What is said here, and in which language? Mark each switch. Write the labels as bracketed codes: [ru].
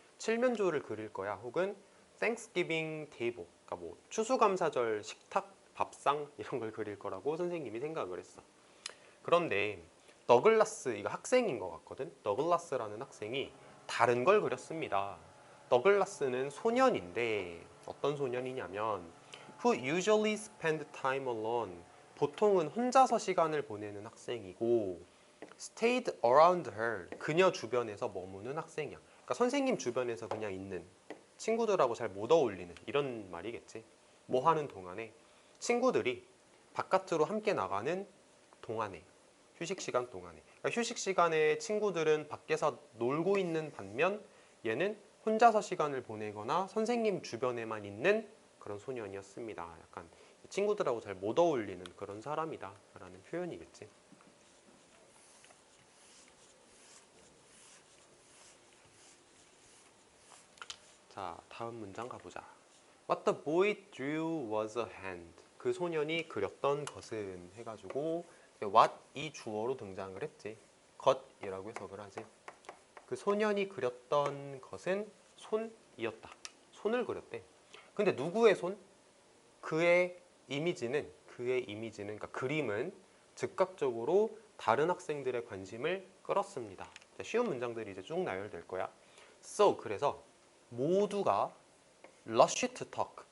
[ko] 칠면조를 그릴 거야. 혹은 Thanksgiving table, 그러니까 뭐 추수감사절 식탁, 밥상 이런 걸 그릴 거라고 선생님이 생각을 했어. 그런데 더글라스, 이거 학생인 것 같거든. 더글라스라는 학생이 다른 걸 그렸습니다. 더글라스는 소년인데 어떤 소년이냐면 [en] who usually spend time alone. [ko] 보통은 혼자서 시간을 보내는 학생이고 [en] stayed around her. [ko] 그녀 주변에서 머무는 학생이야. 그러니까 선생님 주변에서 그냥 있는 친구들하고 잘 못 어울리는 이런 말이겠지. 뭐 하는 동안에 친구들이 바깥으로 함께 나가는 동안에 휴식 시간 동안에 그러니까 휴식 시간에 친구들은 밖에서 놀고 있는 반면 얘는 혼자서 시간을 보내거나 선생님 주변에만 있는 그런 소년이었습니다. 약간 친구들하고 잘 못 어울리는 그런 사람이다 라는 표현이겠지. 자, 다음 문장 가보자. [en] What the boy drew was a hand. [ko] 그 소년이 그렸던 것은 해가지고 what 이 주어로 등장을 했지. 것이라고 해석을 하지. 그 소년이 그렸던 것은 손이었다. 손을 그렸대. 근데 누구의 손? 그의 이미지는 그러니까 그림은 즉각적으로 다른 학생들의 관심을 끌었습니다. 자, 쉬운 문장들이 이제 쭉 나열될 거야. [en] So [ko] 그래서 모두가 [en] rush to talk.